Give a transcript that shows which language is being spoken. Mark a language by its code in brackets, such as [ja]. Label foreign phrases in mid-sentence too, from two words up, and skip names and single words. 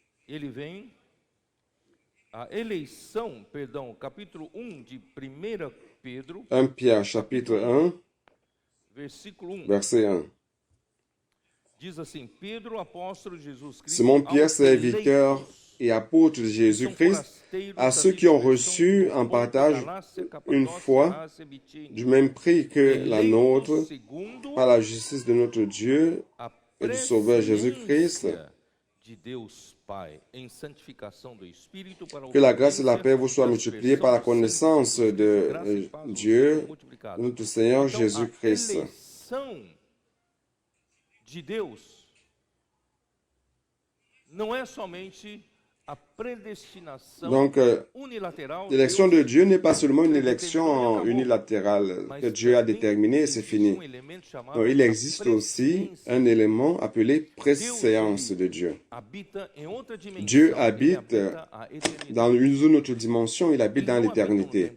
[pt] ele vem, a eleição, perdão, capítulo 1 de 1 Pedro. [fr] 1 Pierre, chapitre 1, [pt] versículo 1. [fr] verset 1. [pt] Diz assim, Pedro, apóstolo de Jesus Cristo, [fr] Simon Pierre, serviteur et apôtre de Jésus-Christ, à ceux qui ont reçu en partage une foi du même prix que la nôtre, par la justice de notre Dieu et du Sauveur Jésus-Christ, que la grâce et la paix vous soient multipliées par la connaissance de Dieu, notre Seigneur Jésus-Christ. [pt] De Deus não é somente a predestinação unilateral. [fr] L'élection de Dieu n'est pas seulement une élection unilatérale que Dieu a déterminée et c'est fini. Non, il existe aussi un élément appelé préséance de Dieu. Dieu habite dans une autre dimension, il habite dans l'éternité.